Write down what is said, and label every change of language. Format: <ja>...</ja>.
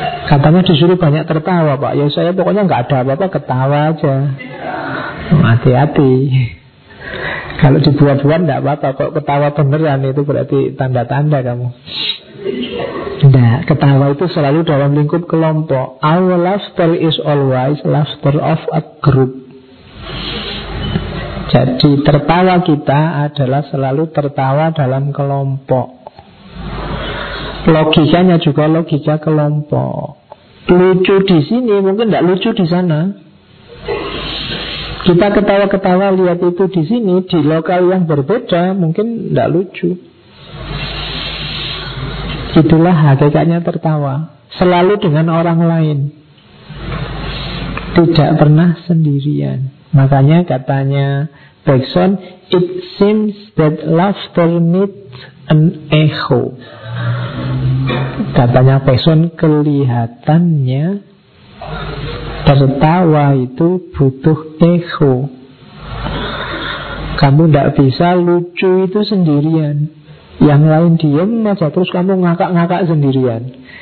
<id>Katanya disuruh banyak tertawa, Pak. Ya saya pokoknya gak ada apa-apa, ketawa aja. Hati-hati. Kalau dibuat-buat gak apa-apa. Kok ketawa beneran itu berarti tanda-tanda kamu. Nah, ketawa itu selalu dalam lingkup kelompok.</id> <en>Our laughter is always laughter of a group.</en> <id>Jadi tertawa kita adalah selalu tertawa dalam kelompok. Logikanya juga logika kelompok. Lucu di sini mungkin enggak lucu di sana. Kita ketawa-ketawa lihat itu di sini, di lokal yang berbeda mungkin enggak lucu. Itulah hakikatnya tertawa, selalu dengan orang lain. Tidak pernah sendirian. Makanya katanya</id> <en>Bergson, it seems that laughter needs an echo.</en> <id>Katanya Bergson, kelihatannya tertawa itu butuh echo. Kamu tidak bisa lucu itu sendirian. Yang lain diem aja terus kamu ngakak-ngakak sendirian.</id>